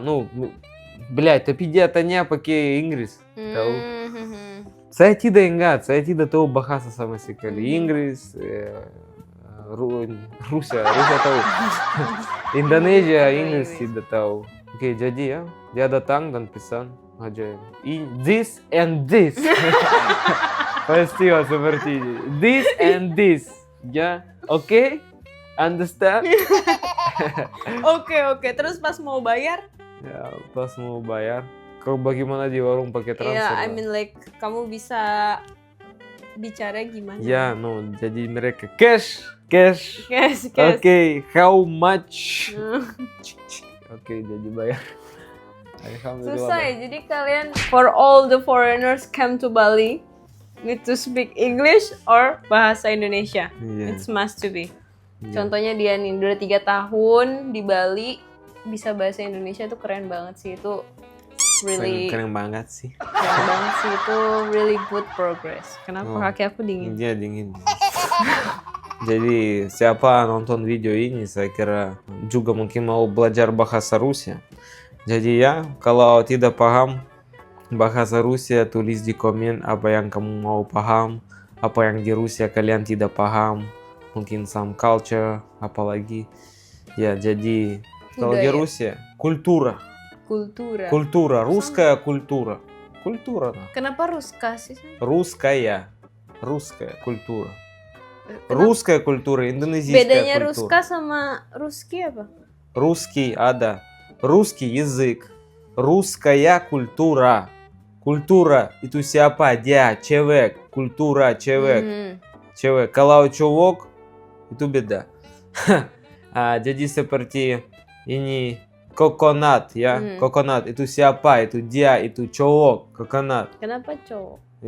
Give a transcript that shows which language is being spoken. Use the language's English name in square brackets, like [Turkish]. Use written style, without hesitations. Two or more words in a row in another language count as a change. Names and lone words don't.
[Indonesian] Блядь, tapi dia tanya pakai Inggris, tahu? Saya tidak ingat, saya tidak tahu bahasa sama sekali. Inggris, Rusia tahu. Indonesia, Inggris tidak tahu. Oke, jadi ya, dia datang dan pesan aja. [English] This and this. [Indonesian] Peristiwa seperti ini. [English] This and this. [Indonesian] Ya, oke? Understand? Oke. Terus pas mau bayar? Ya, pas mau bayar. Kau bagaimana di warung pakai transfer? Ya, [English] I mean like [Indonesian] kamu bisa bicara gimana? Ya, jadi mereka cash. Oke, [English] how much? [Indonesian] Oke, jadi bayar. Susah ya, jadi kalian [English] for all the foreigners come to Bali need to speak English or [Indonesian] bahasa Indonesia. [English] It's must to be. [Indonesian] Contohnya dia nih udah 3 tahun di Bali bisa bahasa Indonesia, tuh keren banget sih. Itu really keren banget sih. Keren banget sih, itu [English] really good progress. [Indonesian] Kenapa kaki aku dingin? Dia dingin. Jadi siapa nonton video ini saya kira juga mungkin mau belajar bahasa Rusia. Jadi ya, kalau tidak paham bahasa Rusia, tulis di komen apa yang kamu mau paham, apa yang di Rusia kalian tidak paham, mungkin [English] some culture, [Indonesian] apalagi. Ya, jadi kalau di Rusia, [Russian] kultura, русская культура. [Indonesian] Kenapa Ruska sih? [Russian] Русская культура. Русская культура, индонезийская [Indonesian] Bedanya [Russian] культура. [Indonesian] Ruska sama Ruski apa? [Russian] Русский, ada. Русский язык. Русская культура. Культура [Indonesian] itu siapa? Dia, cewek. Kultura, cewek. Cewek. Kalau cowok, itu beda. Jadi seperti ini, coconut ya. Coconut itu siapa? Itu dia, itu cowok. Coconut. Kenapa cowok?